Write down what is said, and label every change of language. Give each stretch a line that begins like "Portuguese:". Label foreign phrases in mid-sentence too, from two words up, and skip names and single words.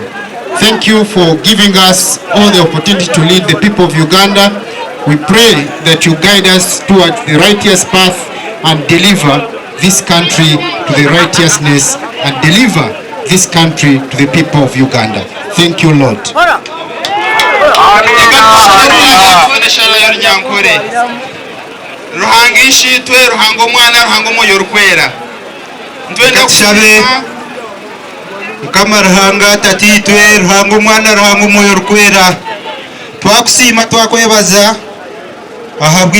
English: Thank you for giving us all the opportunity to lead the people of Uganda. We pray that you guide us towards the righteous path and deliver this country to the righteousness and deliver this country to the people of Uganda. Thank you, Lord.
Nyankole: Mukama Ruhanga tatitwe Ruhanga mwana Ruhanga umwoyo rukwera twakusima twakwebaza ahabwa